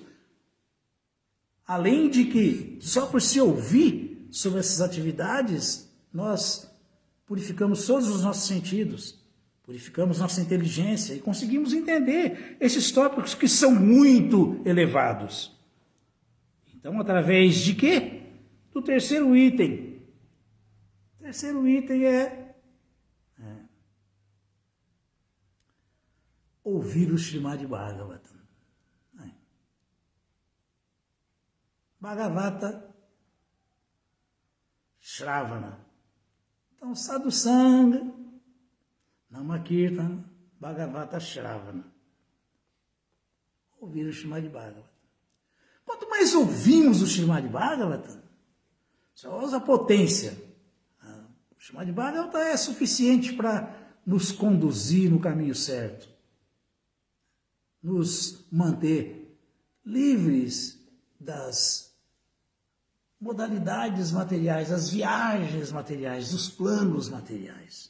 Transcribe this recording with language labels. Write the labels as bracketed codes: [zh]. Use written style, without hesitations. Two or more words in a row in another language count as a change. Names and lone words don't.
[pt] Além de que, só por se ouvir sobre essas atividades, nós purificamos todos os nossos sentidos, purificamos nossa inteligência e conseguimos entender esses tópicos que são muito elevados. Então, através de quê? Do terceiro item. O terceiro item é ouvir o Srimad Bhagavatam. [sa] भागवत श्रवण. [pt] Então, Sadhusanga, Namakirtana, [sa] भागवत श्रवण. [pt] Ouvir o Srimad Bhagavatam. Quanto mais ouvimos o Srimad Bhagavatam, só usa a potência. O Srimad Bhagavatam é suficiente para nos conduzir no caminho certo, nos manter livres das modalidades materiais, das viagens materiais, dos planos materiais.